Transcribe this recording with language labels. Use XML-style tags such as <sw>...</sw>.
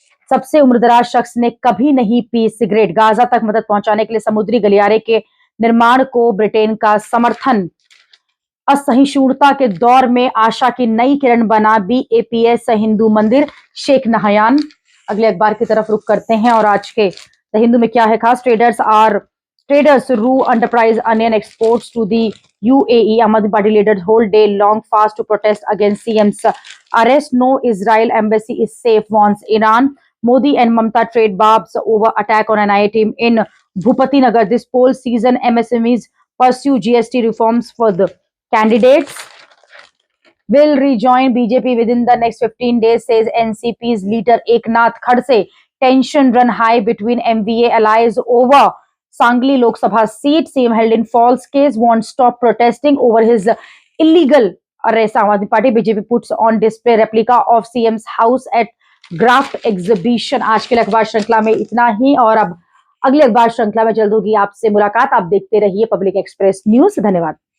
<hi>सबसे उम्रदराज शख्स ने कभी नहीं पी सिगरेट. गाजा तक मदद पहुंचाने के लिए समुद्री गलियारे के निर्माण को ब्रिटेन का समर्थन. असहिष्णुता के दौर में आशा की नई किरण बना BAPS हिंदू मंदिर. Sheikh Nahyan. अगले अखबार की तरफ रुख करते हैं और आज के द हिंदू में क्या है खास.</hi> <en>Traders rue enterprise onion exports to the UAE. Aam Aadmi Party leaders hold day long fast to protest against CM's arrest. No Israel embassy is safe, warns Iran. Modi and Mamta trade barbs over attack on NIA team in Bhupati Nagar. This poll season MSMEs pursue GST reforms for the candidates. Will rejoin BJP within the next 15 days, says NCP's leader Eknath Khadse. Tension run high between MVA allies over Sangli Lok Sabha seat. CM held in false case, won't stop protesting over his illegal arrest. Aam Aadmi Party. BJP puts on display replica of CM's house at Graft exhibition.</en> <hi>आज के अखबार श्रृंखला में इतना ही और अब अगले अखबार श्रृंखला में जल्द होगी आपसे मुलाकात. आप देखते रहिए पब्लिक एक्सप्रेस न्यूज. धन्यवाद.</hi>